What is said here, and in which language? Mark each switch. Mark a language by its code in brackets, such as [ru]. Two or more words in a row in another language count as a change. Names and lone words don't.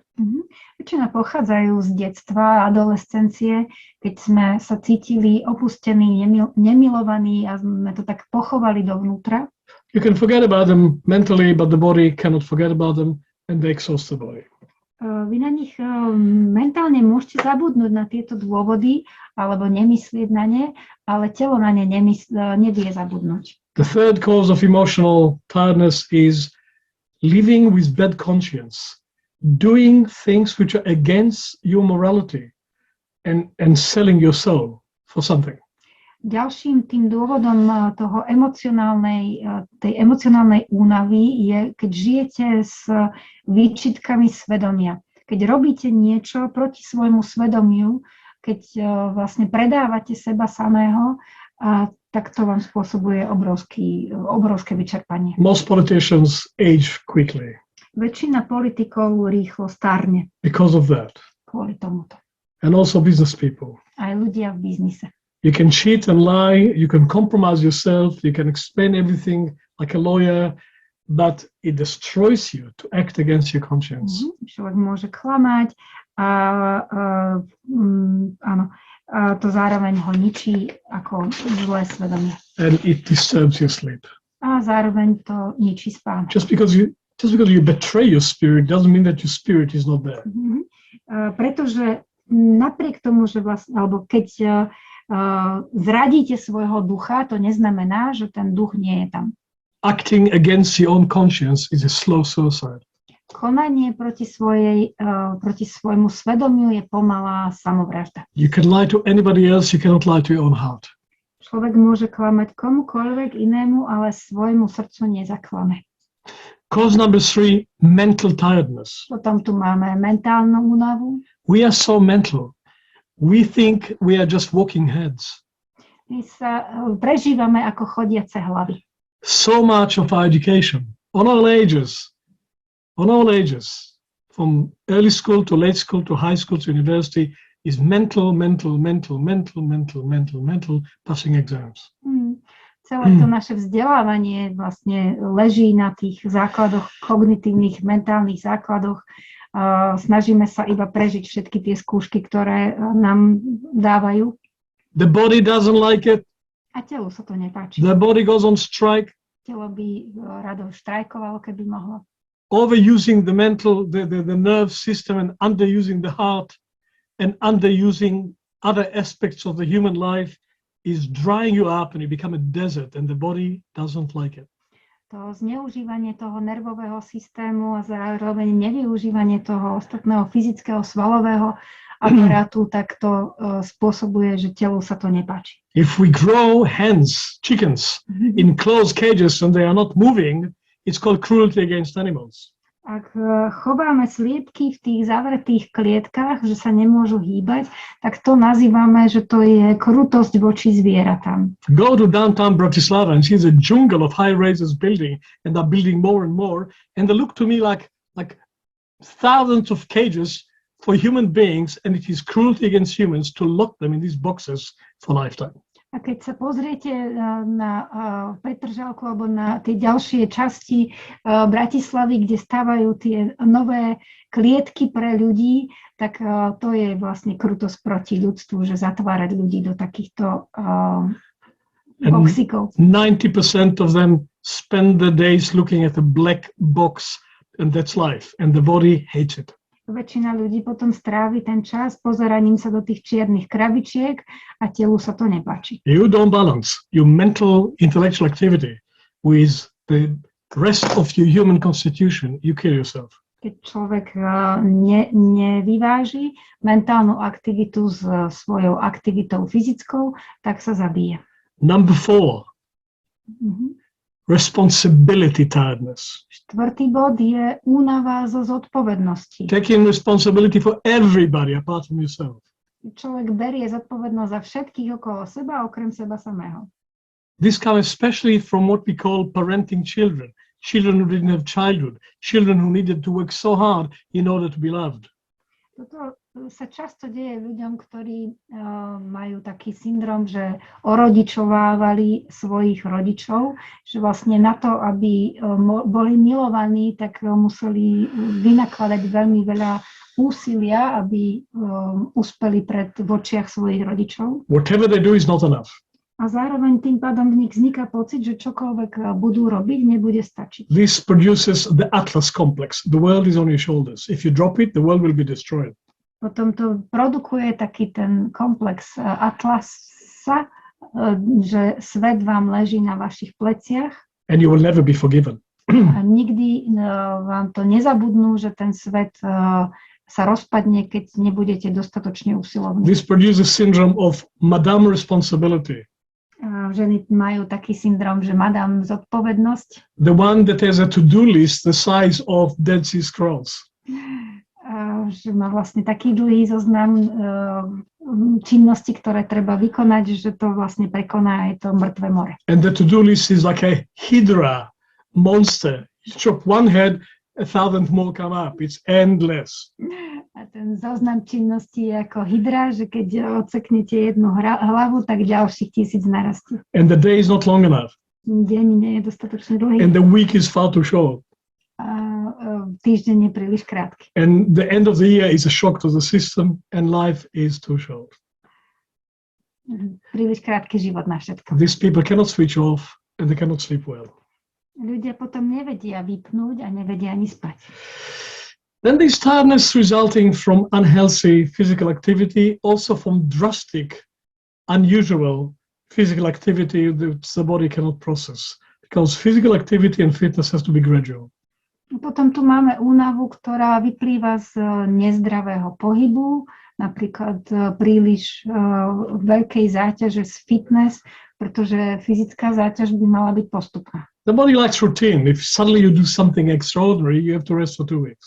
[sk] Väčšina pochádzajú z detstva a adolescencie, keď sme sa cítili opustení, nemilovaní a sme to tak pochovali dovnútra. [en] You can forget about them mentally, but the body cannot forget about them and they exhaust the body. [sk] Vy na nich mentálne môžete zabudnúť na tieto dôvody alebo nemyslieť na ne, ale telo na ne nevie zabudnúť. [en] The third cause of emotional tiredness is living with bad conscience, doing things which are against your morality and selling your soul for something. [sk] Ďalším tým dôvodom tej emocionálnej únavy je, keď žijete s výčitkami svedomia. Keď robíte niečo proti svojmu svedomiu, keď vlastne predávate seba samého, tak to vám spôsobuje obrovské vyčerpanie. [en] Most politicians age quickly. [sk] Väčšina politikov rýchlo starne. [en] Because of that. [sk] Kvôli tomuto. [en] And also business people. [sk] Aj ľudia v biznise. [en] You can cheat and lie, you can compromise yourself, you can explain everything like a lawyer, but it destroys you to act against your conscience. [sk] Človek môže klamať a to zároveň ho ničí ako zlé svedomie. [en] And it disturbs your sleep. [sk] A zároveň to ničí spánok. [en] Just because you betray your spirit doesn't mean that your spirit is not there. [sk] Pretože napriek tomu, že vlastne, alebo keď zradíte svojho ducha, to neznamená, že ten duch nie je tam. [en] Acting against your own conscience is a slow suicide. [sk] Konanie proti svojmu svedomiu je pomalá samovražda. [en] You can lie to anybody else, you cannot lie to your own heart. [sk] Človek môže klamať komukoľvek inému, ale svojmu srdcu nezaklame. [en] Cause number 3, mental tiredness. [sk] Potom tu máme mentálnu únavu. [en] We are so mental. We think we are just walking heads. [sk] My sa prežívame ako chodiace hlavy. [en] So much of our education, on all ages, from early school to late school to high school to university, is mental, passing exams. [sk] Celé to naše vzdelávanie vlastne leží na tých základoch, kognitívnych, mentálnych základoch. Snažíme sa iba prežiť všetky tie skúšky, ktoré nám dávajú. [en] The body doesn't like it. [sk] A telu sa to nepáči. [en] The body goes on strike. [sk] Telo by rado štrajkovalo, keby mohlo. [en] Overusing the nerve system and underusing the heart and underusing other aspects of the human life is drying you up and you become a desert and the body doesn't like it. [sk] To zneužívanie toho nervového systému a zároveň nevyužívanie toho ostatného fyzického svalového aparátu, tak to spôsobuje, že telu sa to nepáči. [en] If we grow hens, chickens, in closed cages and they are not moving, it's called cruelty against animals. [sk] Ak chováme sliepky v tých zavretých klietkách, že sa nemôžu hýbať, tak to nazývame, že to je krutosť voči zvieratám. [en] Go to downtown Bratislava and see the jungle of high-rises building and they're building more and more and they look to me like thousands of cages for human beings and it is cruelty against humans to lock them in these boxes for lifetime. [sk] A keď sa pozriete na Petržalku alebo na tie ďalšie časti Bratislavy, kde stávajú tie nové klietky pre ľudí, tak to je vlastne krutosť proti ľudstvu, že zatvárať ľudí do takýchto boxíkov. [en] 90% of them spend their days looking at a black box and that's life and the body hates it. [sk] Väčšina ľudí potom strávi ten čas pozeraním sa do tých čiernych krabičiek a telu sa to nepáči. [en] You don't balance your mental intellectual activity with the rest of your human constitution, you kill yourself. [sk] Keď človek nevyváži mentálnu aktivitu s svojou aktivitou fyzickou, tak sa zabije. [en] Number 4. Responsibility tiredness. [sk] Štvrtý bod je únava zo zodpovednosti. [en] Taking responsibility for everybody apart from yourself. [sk] Človek berie zodpovednosť za všetkých okolo seba, okrem seba samého. [en] This comes especially from what we call parenting children. Children who didn't have childhood. Children who needed to work so hard in order to be loved. [sk] Toto sa často deje ľuďom, ktorí majú taký syndrom, že orodičovávali svojich rodičov, že vlastne na to, aby boli milovaní, tak museli vynakladať veľmi veľa úsilia, aby uspeli v očiach svojich rodičov. [en] Whatever they do is not enough. [sk] A zároveň tým pádom v nich vzniká pocit, že čokoľvek budú robiť, nebude stačiť. [en] This produces the Atlas complex. The world is on your shoulders. If you drop it, the world will be destroyed. [sk] Potom to produkuje taký ten komplex Atlasa, že svet vám leží na vašich pleciach. [en] And you will never be forgiven. [sk] A nikdy vám to nezabudnú, že ten svet sa rozpadne, keď nebudete dostatočne usilovní. [en] This produces syndrome of Madame Responsibility. [sk] Ženy majú taký syndrom, že Madame Zodpovednosť. [en] The one that has a to-do list the size of Dead Sea Scrolls. [sk] Že má vlastne taký dlhý zoznam činnosti, ktoré treba vykonať, že to vlastne prekoná aj to mŕtve more. [en] And the to-do list is like a hydra monster. You chop one head, 1,000 more come up. It's endless. [sk] A ten zoznam činností je ako hydra, že keď odseknete jednu hlavu, tak ďalších 1000 narastí. [en] And the day is not long enough. [sk] Deň nie je dostatočne dlhý. [en] And the week is far too short. [sk] Týždeň je príliš krátky. [en] And the end of the year is a shock to the system, and life is too short. [sk] Príliš krátky život na všetko. [en] These people cannot switch off, and they cannot sleep well. [sk] Ľudia potom nevedia vypnúť a nevedia ani spať. [en] Then this tiredness resulting from unhealthy physical activity, also from drastic, unusual physical activity that the body cannot process, because physical activity and fitness has to be gradual. [sk] Potom tu máme únavu, ktorá vyplýva z nezdravého pohybu, napríklad príliš veľkej záťaže z fitness, pretože fyzická záťaž by mala byť postupná. [en] The body likes routine. If suddenly you do something extraordinary, you have to rest for 2 weeks.